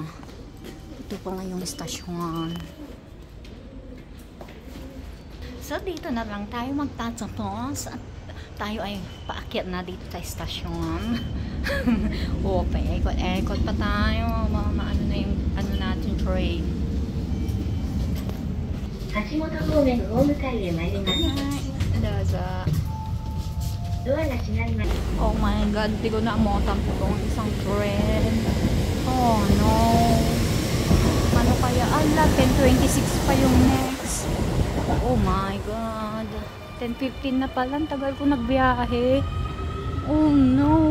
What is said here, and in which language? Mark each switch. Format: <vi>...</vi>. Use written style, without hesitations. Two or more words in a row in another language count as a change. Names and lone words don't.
<tl>Ito po nga yung istasyon. So, dito na lang tayo magtatapos. At tayo ay paakyat na dito sa istasyon. Okay, ikot pa tayo. Ano na yung ano natin train.</tl> <ja>橋本方面大向かいへ参ります。 Daza. ドアが閉まります。</ja> <en>Oh my God,</en> <tl>di ko naamotan po itong isang train.</tl> <en>Oh no.</en> <tl>Ano kaya? 10:26 pa yung next.</tl> <en>Oh my God.</en> <tl>10:15 na pala. Tagal ko nagbiyahe.</tl> <en>Oh no.</en>